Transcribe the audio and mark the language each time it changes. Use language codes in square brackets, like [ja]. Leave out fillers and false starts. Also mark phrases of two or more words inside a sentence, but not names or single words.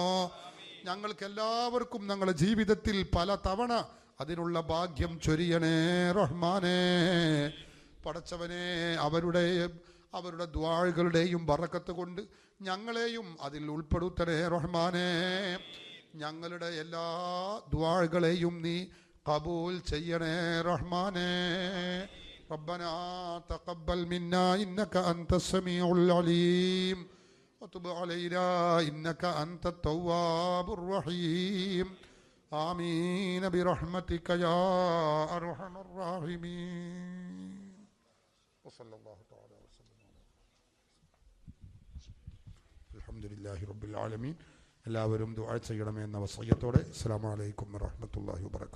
[ml] ഞങ്ങൾക്ക് എല്ലാവർക്കും ഞങ്ങളുടെ ജീവിതത്തിൽ പല തവണ അതിനുള്ള ഭാഗ്യം ചൊരിയണേ റഹ്മാനേ. പടച്ചവനെ, അവരുടെ ദുആകളുടെയും ബറക്കത്ത് കൊണ്ട് ഞങ്ങളെയും അതിൽ ഉൾപ്പെടുത്തണേ റഹ്മാനേ. ഞങ്ങളുടെ എല്ലാ ദുആകളെയും നീ ഖബൂൽ ചെയ്യണേ റഹ്മാനേ. [ar] ربنا تقبل منا إنك أنت السميع العليم وتب علينا إنك أنت التواب الرحيم آمين برحمتك يا أرحم الراحمين وصلى الله تعالى وسلم الحمد لله رب العالمين. [ml] എല്ലാവരും ദുആ ചെയ്യണമെന്ന വസിയത്തോടെ [ar] السلام عليكم ورحمة الله وبركاته.